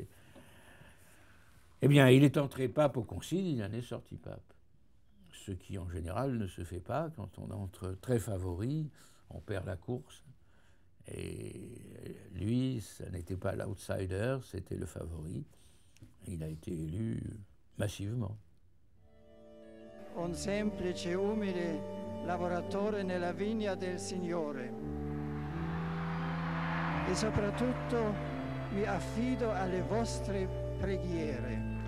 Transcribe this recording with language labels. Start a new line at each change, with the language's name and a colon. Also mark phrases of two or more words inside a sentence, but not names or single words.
French: Eh bien, il est entré pape au concile, il en est sorti pape. Ce qui, en général, ne se fait pas. Quand on entre très favori, on perd la course. Et lui, ça n'était pas l'outsider, c'était le favori. Il a été élu massivement.
Italian: Un semplice e umile lavoratore nella vigna del Signore. E soprattutto mi affido alle vostre preghiere.